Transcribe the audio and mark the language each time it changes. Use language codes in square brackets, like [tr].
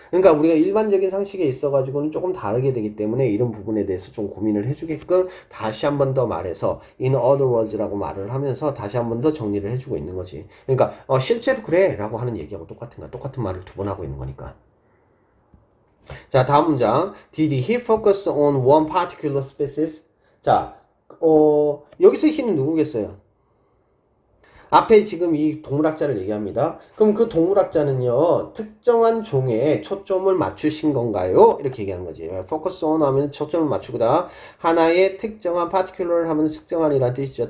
[ko] 그러니까 우리가 일반적인 상식에 있어가지고는 조금 다르게 되기 때문에 이런 부분에 대해서 좀 고민을 해주게끔 다시 한 번 더 말해서 [en] in other words [ko] 라고 말을 하면서 다시 한 번 더 정리를 해주고 있는 거지. 그러니까 실제로 그래 라고 하는 얘기하고 똑같은 거야. 똑같은 말을 두 번 하고 있는 거니까. 자, 다음 문장. [en] Did he focus on one particular species? [ko] 자, 여기서 he는 누구겠어요? 앞에 지금 이 동물학자를 얘기합니다. 그럼 그 동물학자는요, 특정한 종에 초점을 맞추신 건가요? 이렇게 얘기하는 거지. focus on 하면 초점을 맞추고다. 하나의 특정한 particular 하면 특정한이라는 뜻이죠.